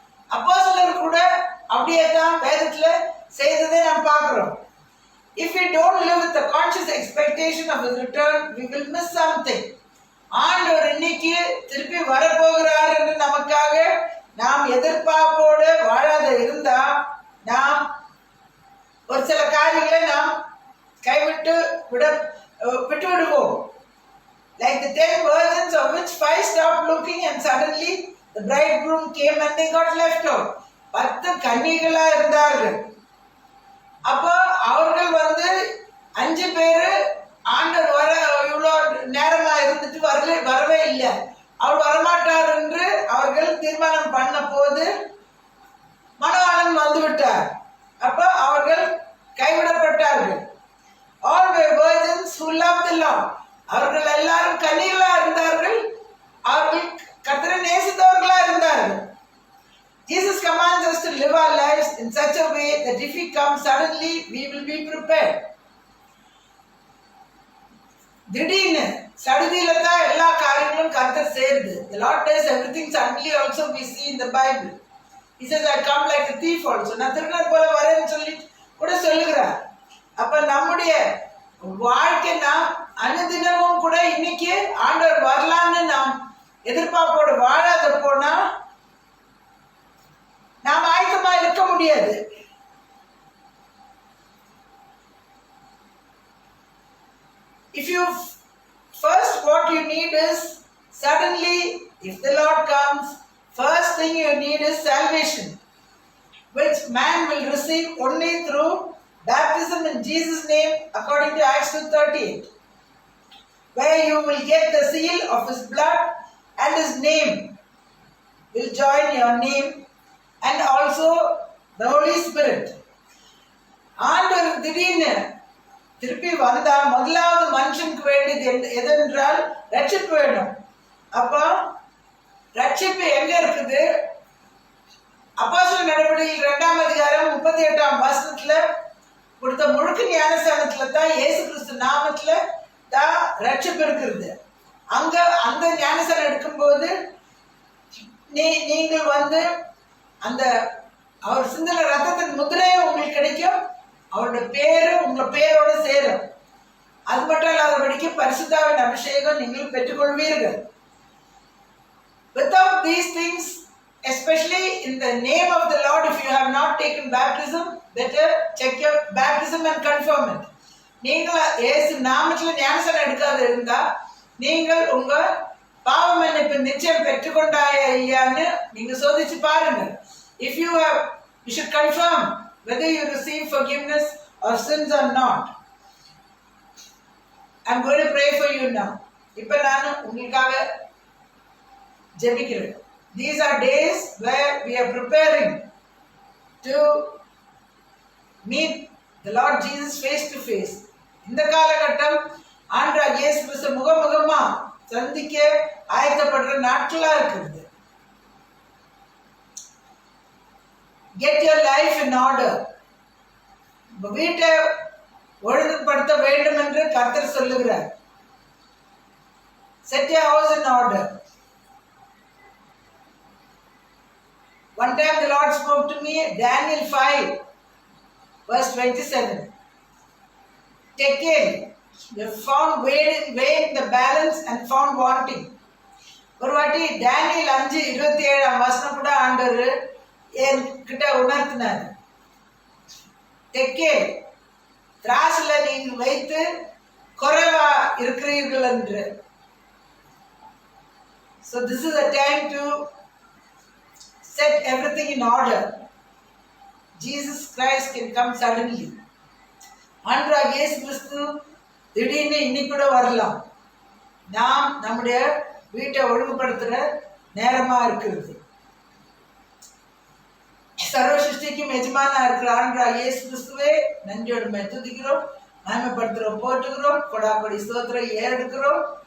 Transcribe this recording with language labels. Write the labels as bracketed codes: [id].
[ta] அப்போஸ்தலர் கூட அப்படியே தான் வேதத்துல செய்ததை நாம் பார்க்கிறோம். [en] If we don't live with the conscious expectation of his return, we will miss something. [ta] ஆண்டவர் இன்னைக்கு திருப்பி வரப்போகிறார் என்று நமக்காக நாம் எதிர்பார்ப்போடு வாழாத இருந்தா நாம் ஒரு சில காரியங்களை நாம் கைவிட்டு விடுவோம். [en] Like the 10 virgins of which 5 stopped looking and suddenly the bridegroom came and they got left out. [ta] 10 கன்னிகளா இருந்தார்கள். அப்போ அவர்கள் 5 பேரு ஆண்டவர் வர இவ்வளோ நேரமா இருந்துட்டு வரவே இல்லை, அவர் வரமாட்டார் என்று அவர்கள் தீர்மானம் பண்ண போது மணவாளன் வந்துவிட்டார். அப்போ அவர்கள் கைவிடப்பட்டார்கள். [en] All were virgins who loved the Lord. [ta] அவர்கள் எல்லாரும் கன்னிகளா இருந்தார்கள், அவர்கள் கர்த்தரை நேசித்தவர்களா இருந்தார்கள். [en] Jesus commands us to live our lives in such a way that if he comes suddenly, we will be prepared. [ta] திடீர்னு சடுதியில தான் எல்லா காரியங்களும் கர்த்தர் செய்யுது. [en] The Lord does everything suddenly also we see in the Bible. He says, I come like a thief also. [ta] நான் திருடன் போல வரேன்னு சொல்லி கூட சொல்லுகிறார். அப்ப நம்முடைய வாழ்க்கை நாம் அனுதினமும் கூட இன்னைக்கு ஆண்டவர் வரலான்னு நாம் எதிர்பார்ப்போடு வாழாத போனா நாம் ஆயத்தமா இருக்க முடியாது. [en] If you first what you need is suddenly if the Lord comes, first thing you need is salvation, which man will receive only through baptism in Jesus' name according to Acts 2:38, where you will get the seal of his blood and his name will join your name and also the Holy Spirit. [ta] ஆண்டவர் திடீர்னு திருப்பி வந்தா முதலாவது மனுஷனுக்கு வேண்டியது எதென்றால் ரட்சிப்பு வேணும். அப்போ ரட்சிப்பு எங்க இருக்குது? அப்போஸ்தலர் நடவடிக்கைகள் 2ஆம் அதிகாரம் 38ஆம் வசனத்துல கொடுத்த முழுக்க ஞானஸ்தானத்துல தான் இயேசு கிறிஸ்து நாமத்துல தான் ரட்சிப்பு இருக்கிறது. அங்க அந்த ஞானஸ்தானம் எடுக்கும்போது நீங்கள் அந்த அவர் சிந்தின ரத்தத்தின் முத்திரையும் உங்களுக்கு கிடைக்கும், அவருடைய பேரு உங்க பேரோட சேரும். அது மட்டும் இல்லாதபடிக்கு பரிசுத்தாவின் அபிஷேகம் நீங்கள் பெற்றுக்கொள்வீர்கள். [en] Without these things, especially in the name of the Lord, if you have not taken baptism, better check your baptism and confirm it. [ta] நீங்கள் இயேசு நாமத்தில் ஞானஸ்தானம் எடுக்காத இருந்தா நீங்கள் உங்க பாவ மன்னிப்பு நிச்சயம் பெற்றுக்கொண்டாயா இல்லையான்னு நீங்க சோதிச்சு பாருங்க. [en] If you have, you should confirm whether you receive forgiveness of sins or not. I'm going to pray for you now. [ta] இப்ப நான் உங்களுக்காக ஜெபிக்கிறேன். [en] These are days where we are preparing to meet the Lord Jesus face to face. [ta] இந்த காலகட்டம் ஆண்டவர் இயேசு கிறிஸ்து முகமுகமா சந்திக்க ஆயத்தப்படுற நாட்களா இருக்குது. [en] Get your life in order. [ta] வீட்டை ஒழுங்குபடுத்த வேண்டும் என்று கர்த்தர் சொல்லுகிறார். [en] Set your house in order. One time the Lord spoke to me, Daniel 5 verse 27. Tekel, you found weighing the balance and found wanting. [ta] ஒரு வாட்டி டேனியல் 5:27 வசனம் கூட ஆண்டவர் என்கிட்ட உணர்த்தினார். தெக்கே திராசுல நீங்கள் வைத்து குறைவா இருக்கிறீர்கள் என்று. [en] So this is a time to set everything in order. Jesus Christ can come suddenly. [ta] ஆண்டவர் இயேசு கிறிஸ்து திடீர்னு இன்னைக்கு கூட வரலாம். நாம் நம்முடைய வீட்டை ஒழுங்குபடுத்துற நேரமா இருக்கிறது. சர்வ சிருஷ்டிக்கும் எஜமானா இருக்கிற ஆண்டவர் இயேசு கிறிஸ்துவே நன்றியோடு துதிக்கிறோம், மகிமைப்படுத்துறோம், போற்றுகிறோம், கொடாப்படி ஸ்தோத்திரம் ஏறெடுக்கிறோம்.